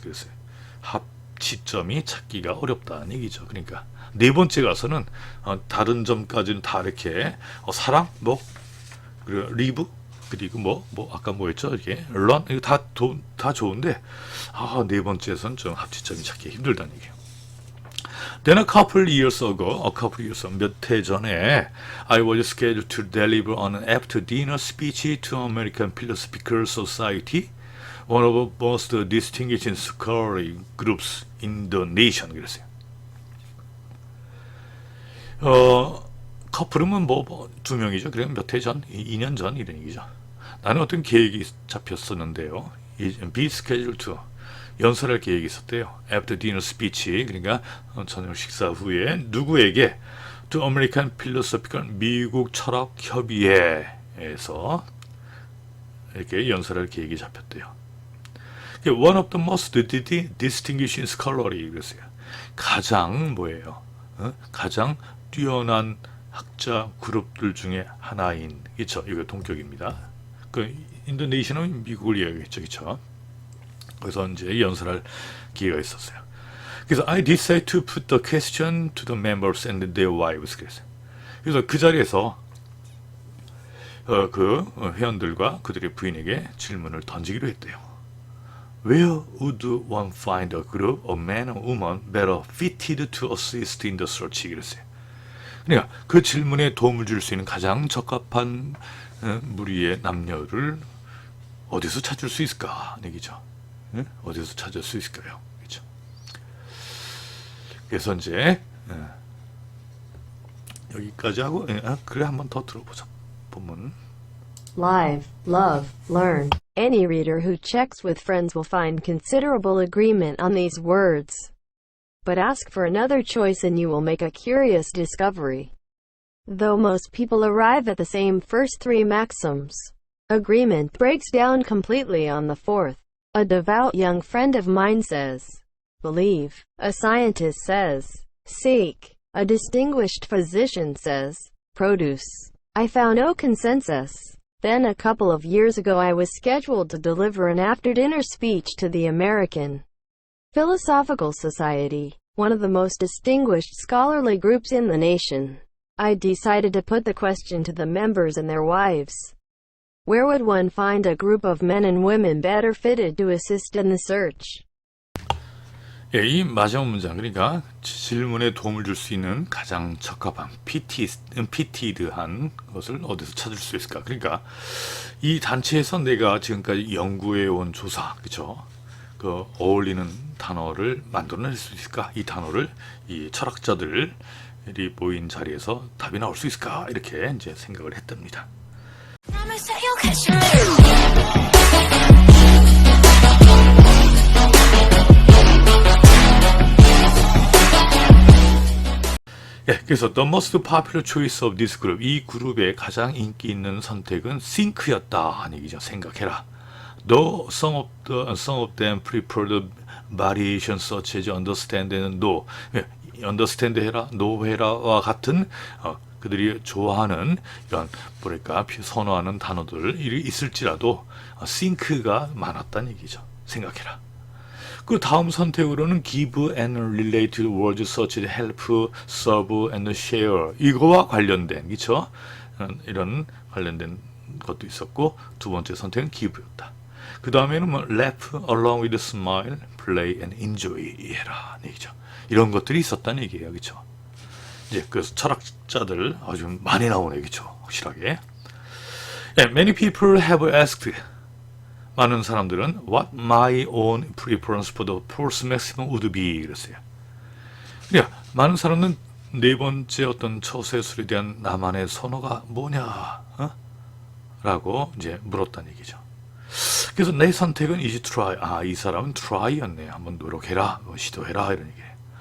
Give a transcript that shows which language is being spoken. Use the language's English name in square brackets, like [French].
[Korean] 그래서 합치점이 찾기가 어렵다는 얘기죠. 그러니까 네 번째 가서는 다른 점까지는 다 이렇게 사랑 뭐 그리고 리브 그리고 뭐 아까 뭐였죠? 이렇게 런 이거 다 좋은데 네 번째에서는 좀 합치점이 찾기 힘들다는 얘기예요. [English] Then a couple years ago, [Korean] 몇 해 전에, [English] I was scheduled to deliver on an after-dinner speech to American Philosophical Society, one of the most distinguished scholarly groups in the nation. [Korean] 그랬어요. 커플은 두 명이죠. 그래 몇 해 전, 2년 전 이런 얘기죠. 나는 어떤 계획이 잡혔었는데요. [English] Be scheduled to. [Korean] 연설할 계획이 있었대요. [English] After dinner speech, [Korean] 그러니까 저녁 식사 후에 누구에게 [English] to American Philosophical [Korean] 미국 철학 협의회에서 이렇게 연설할 계획이 잡혔대요. [English] One of the most distinguished scholarly [Korean] 그랬어요. 가장 뭐예요? 가장 뛰어난 학자 그룹들 중에 하나인 그렇죠? 이거 동격입니다. 그 인도네시아는 미국을 이야기했죠, 그렇죠? 그래서 이제 연설할 기회가 있었어요. 그래서 [English] I decided to put the question to the members and their wives. [Korean] 그래서 그 자리에서 그 회원들과 그들의 부인에게 질문을 던지기로 했대요. [English] Where would one find a group of men and women better fitted to assist in the search? [Korean] 그랬어요. 그러니까 그 질문에 도움을 줄 수 있는 가장 적합한 무리의 남녀를 어디서 찾을 수 있을까? 얘기죠. 어디서 찾을 수 있을까요? 그렇죠. 그래서 이제 여기까지 하고 그래 한번 더 들어보자. 본문. [English] Live, love, learn. Any reader who checks with friends will find considerable agreement on these words. But ask for another choice and you will make a curious discovery. Though most people arrive at the same first three maxims, agreement breaks down completely on the fourth. A devout young friend of mine says, believe. A scientist says, seek. A distinguished physician says, produce. I found no consensus. Then a couple of years ago I was scheduled to deliver an after-dinner speech to the American Philosophical Society, one of the most distinguished scholarly groups in the nation. I decided to put the question to the members and their wives. Where would one find a group of men and women better fitted to assist in the search? [Korean] 예, 이 마지막 문장 그러니까 질문에 도움을 줄 수 있는 가장 적합한 피티드한 것을 어디서 찾을 수 있을까? 그러니까 이 단체에서 내가 지금까지 연구해 온 조사, 그렇죠? 그 어울리는 단어를 만들어낼 수 있을까? 이 단어를 이 철학자들이 모인 자리에서 답이 나올 수 있을까? 이렇게 이제 생각을 했답니다. [English] Promise that you'll catch your [Korean] 그래서 [English] the most popular choice of this group, [Korean] 이 그룹의 가장 인기 있는 선택은 think였다 하는 얘기죠. 생각해라. [English] Though some of them prefer the variation such as understand [Korean] 는 no, understand 해라, no 해라와 같은 그들이 좋아하는 이런 뭐랄까 선호하는 단어들이 있을지라도 think가 많았다는 얘기죠. 생각해라. 그 다음 선택으로는 [English] give and related words such as help, serve and share [Korean] 이거와 관련된 그렇죠? 이런 관련된 것도 있었고 두 번째 선택은 give였다. 그 다음에는 뭐 [English] laugh along with a smile, play and enjoy [Korean] 해라 얘기죠. 이런 것들이 있었다는 얘기예요, 그렇죠? 이제 그래서 철학자들 아주 많이 나오네, 그렇죠? 확실하게. [English] Yeah, many people have asked. [Korean] 많은 사람들은 [English] what my own preference for the force maximum would be [Korean] 그랬어요. 그러니까 많은 사람은 네 번째 어떤 처세술에 대한 나만의 선호가 뭐냐, 라고 이제 물었다는 얘기죠. 그래서 내 선택은 [English] is try. [Korean] 이 사람은 try였네. 한번 노력해라, 시도해라 이런 얘기예요.